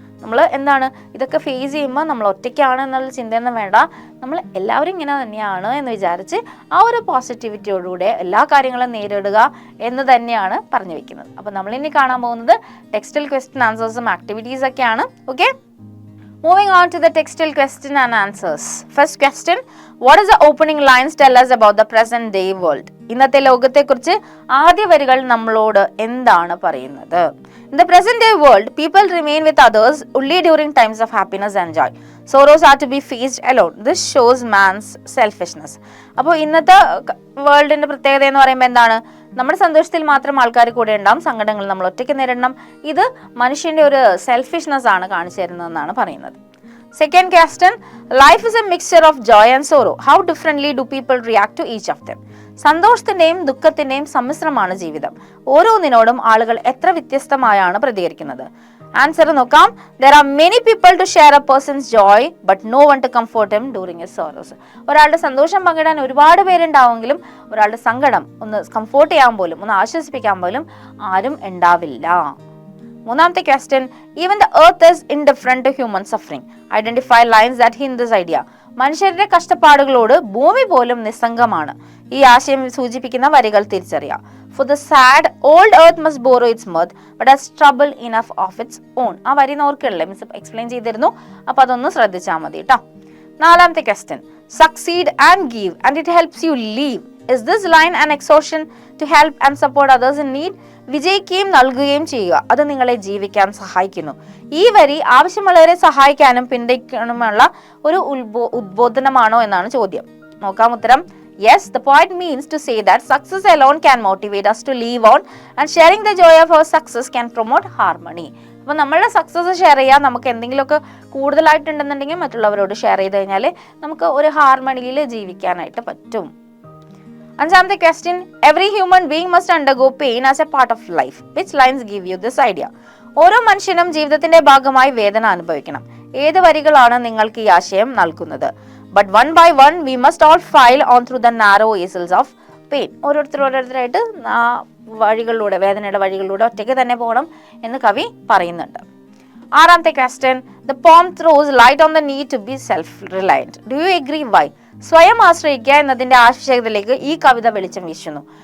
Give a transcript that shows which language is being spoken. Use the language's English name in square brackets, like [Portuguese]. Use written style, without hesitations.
[Malayalam] നമ്മൾ എന്താണ് ഇതൊക്കെ ഫേസ് ചെയ്യുമ്പോൾ നമ്മൾ ഒറ്റയ്ക്കാണ് എന്നുള്ള ചിന്തയൊന്നും വേണ്ട, നമ്മൾ എല്ലാവരും ഇങ്ങനെ തന്നെയാണ് എന്ന് വിചാരിച്ച് ആ ഒരു പോസിറ്റിവിറ്റിയോടുകൂടെ എല്ലാ കാര്യങ്ങളും നേരിടുക എന്ന് തന്നെയാണ് പറഞ്ഞു വെക്കുന്നത്. അപ്പോൾ നമ്മളിനി കാണാൻ പോകുന്നത് ടെക്സ്റ്റൽ ക്വസ്റ്റ്യൻ ആൻസേഴ്സും ആക്ടിവിറ്റീസ് ഒക്കെയാണ്. [English] Okay, moving on to the textual question and answers. First question, what does the opening lines tell us about the present day world? [Malayalam] ഇന്നത്തെ ലോകത്തെക്കുറിച്ച് ആദ്യ വരികൾ നമ്മളോട് എന്താണ് പറയുന്നത്? [English] In the present day world, people remain with others only during times of happiness and joy. Sorrows are to be faced alone. This shows man's selfishness. [Malayalam] അപ്പോൾ ഇന്നത്തെ വേൾഡിന്റെ പ്രത്യേകത എന്ന് പറയുമ്പോൾ എന്താണ്? നമ്മുടെ സന്തോഷത്തിൽ മാത്രം ആൾക്കാർ കൂടെ ഉണ്ടാവും, സങ്കടങ്ങൾ നമ്മൾ ഒറ്റയ്ക്ക് നേരിടണം. ഇത് മനുഷ്യന്റെ ഒരു സെൽഫിഷ്നെസ് ആണ് കാണിച്ചു തരുന്നതെന്നാണ് പറയുന്നത്. [English] Second question, life is a mixture of joy and sorrow. How differently do people react to each of them? [Malayalam] സന്തോഷത്തിന്റെയും ദുഃഖത്തിന്റെയും സമ്മിശ്രമാണ് ജീവിതം. ഓരോന്നിനോടും ആളുകൾ എത്ര വ്യത്യസ്തമായാണ് പ്രതികരിക്കുന്നത്? ആൻസർ നോക്കാം. [English] There are many people to share a person's joy, but no one to comfort him during his sorrows. [Malayalam] ഒരാളുടെ സന്തോഷം പങ്കിടാൻ ഒരുപാട് പേരുണ്ടാവുമെങ്കിലും ഒരാളുടെ സങ്കടം ഒന്ന് കംഫോർട്ട് ചെയ്യാൻ പോലും, ഒന്ന് ആശ്വസിപ്പിക്കാൻ പോലും ആരും ഉണ്ടാവില്ല. മൂന്നാമത്തെ question, [English] Even the earth is indifferent to human suffering. Identify lines that hint this idea. [Malayalam] മനുഷ്യരുടെ കഷ്ടപ്പാടുകളോട് ഭൂമി പോലും നിസ്സംഗമാണ്. ഈ ആശയം സൂചിപ്പിക്കുന്ന വരികൾ തിരിച്ചറിയാം. [English] For the sad, old earth must borrow its mirth, but has trouble enough of its own. [Malayalam] ആ വരി ഓർക്കല്ലേ, മിസ് എക്സ്പ്ലെയിൻ ചെയ്തിരുന്നു, അപ്പൊ അതൊന്ന് ശ്രദ്ധിച്ചാൽ മതി കേട്ടോ. നാലാമത്തെ question, [English] succeed and give and it helps you live. Is this line an exhortation to help and support others in need? [Malayalam] വിജയിക്കുകയും നൽകുകയും ചെയ്യുക, അത് നിങ്ങളെ ജീവിക്കാൻ സഹായിക്കുന്നു. ഈ വരി ആവശ്യമുള്ളവരെ സഹായിക്കാനും പിന്തുണയ്ക്കാനുമുള്ള ഒരു ഉദ്ബോധനമാണോ എന്നാണ് ചോദ്യം. നോക്കാം ഉത്തരം. [English] Yes, the point means to say that success alone can motivate us to live on and sharing the joy of our success can promote harmony. [Malayalam] അപ്പോൾ നമ്മളുടെ സക്സസ് ഷെയർ ചെയ്യാൻ നമുക്ക് എന്തെങ്കിലുമൊക്കെ കൂടുതലായിട്ടുണ്ടെന്നുണ്ടെങ്കിൽ മറ്റുള്ളവരോട് ഷെയർ ചെയ്ത് കഴിഞ്ഞാൽ നമുക്ക് ഒരു ഹാർമണിയിൽ ജീവിക്കാനായിട്ട് പറ്റും. അഞ്ചാമത്തെ question, [English] Every human being must undergo pain as a part of life. Which lines give you this idea? [Malayalam] ഓരോ മനുഷ്യനും ജീവിതത്തിന്റെ ഭാഗമായി വേദന അനുഭവിക്കണം. ഏത് വരികളാണ് നിങ്ങൾക്ക് ഈ ആശയം നൽകുന്നത്? [English] But one by one we must all file on through the narrow aisles of pain. [Malayalam] ഓരോരുത്തരായിട്ട് ആ വഴികളിലൂടെ, വേദനയുടെ വഴികളിലൂടെ ഒറ്റയ്ക്ക് തന്നെ പോകണം എന്ന് കവി പറയുന്നുണ്ട്. ആറാമത്തെ question, [English] the poem throws light on the need to be self-reliant. Do you agree? Why? [Malayalam] സ്വയം ആശ്രയിക്കുക എന്നതിന്റെ ആവശ്യകതയിലേക്ക് ഈ കവിത വെളിച്ചം വീശുന്നു.